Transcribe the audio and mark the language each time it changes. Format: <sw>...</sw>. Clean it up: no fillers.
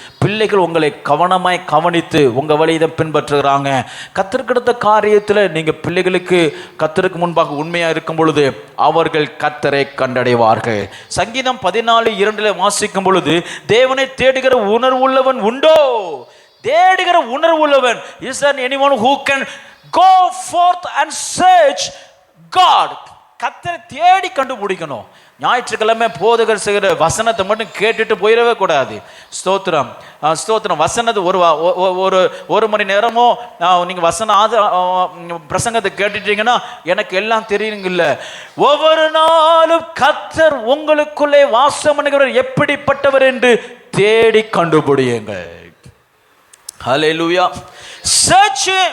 <ta>பிள்ளைகள் உங்களை கவனமாய் கவனித்து உங்கள் வழியை பின்பற்றுகிறாங்க. கத்தருக்கு காரியத்தில் நீங்கள் பிள்ளைகளுக்கு கத்தருக்கு முன்பாக உண்மையாக இருக்கும் பொழுது அவர்கள் கத்தரை கண்டடைவார்கள். சங்கீதம் 14:2 வாசிக்கும் பொழுது தேவனை தேடுகிற உணர்வுள்ளவன் உண்டோ? தேடுகிற உணர்வுள்ளவன்.</ta> <en>Is there anyone who can go forth and search God?</en> <ta>கத்தரை தேடி கண்டுபிடிக்கணும். ஞாயிற்றுக்கிழமை போதகர் செய்கிற வசனத்தை மட்டும் கேட்டுட்டு போயிடவே கூடாது. ஸ்தோத்திரம். ஸ்தோத்திரம். வசனத்தை ஒரு மணி நேரமோ நீங்கள் பிரசங்கத்தை கேட்டுட்டீங்கன்னா எனக்கு எல்லாம் தெரியுங்கல்ல. ஒவ்வொரு நாளும் கர்த்தர் உங்களுக்குள்ளே வாசம் பண்ணுகிறவர் எப்படிப்பட்டவர் என்று தேடி கண்டுபிடியுங்கள். ஹல்லேலூயா. சர்ச்.</ta>